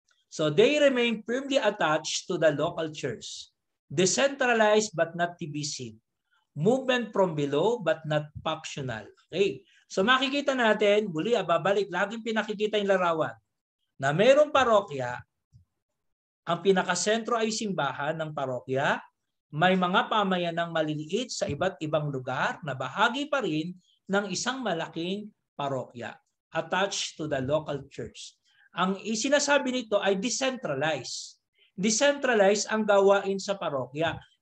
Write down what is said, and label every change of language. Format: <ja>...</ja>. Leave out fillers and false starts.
<en>So they remain firmly attached to the local church. Decentralized but not divisive. Movement from below but not factional. Okay.</en> <tl>So makikita natin, muli babalik, laging pinakikita yung larawan na mayroong parokya, ang pinakasentro ay simbahan ng parokya, may mga pamayanang maliliit sa iba't ibang lugar na bahagi pa rin ng isang malaking parokya</tl> <en>attached to the local church.</en> <tl>Ang isinasabi nito ay decentralized. Decentralized ang gawain sa parokya.</tl>